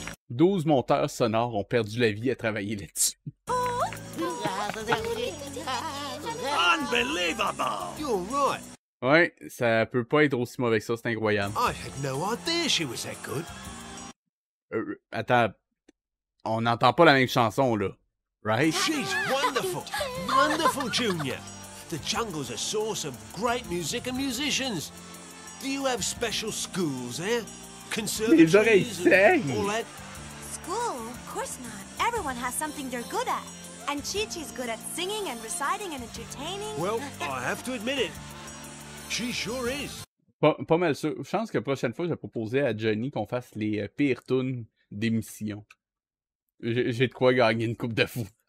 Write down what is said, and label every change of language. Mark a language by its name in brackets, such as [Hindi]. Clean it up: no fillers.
[French] 12 monteurs sonores ont perdu la vie à travailler là-dessus. [English] Unbelievable! You're right. [French] Ouais, ça peut pas être aussi mauvais que ça, c'est incroyable. [English] I had no idea she was that good. [French] Attends, on n'entend pas la même chanson, là. [English] Right? She's wonderful. Wonderful, Junior. The jungle's a source of great music and musicians. Do you have special schools there? [French] Les oreilles saignent. [English] All that? School? Of course not. Everyone has something they're good at. And Chi-Chi's good at singing and reciting and entertaining. Well, I have to admit it. She sure is. [French] Pas mal sûr. Je pense que la prochaine fois, je vais proposer à Johnny qu'on fasse les pires tunes d'émission. J'ai de quoi gagner une coupe de fou.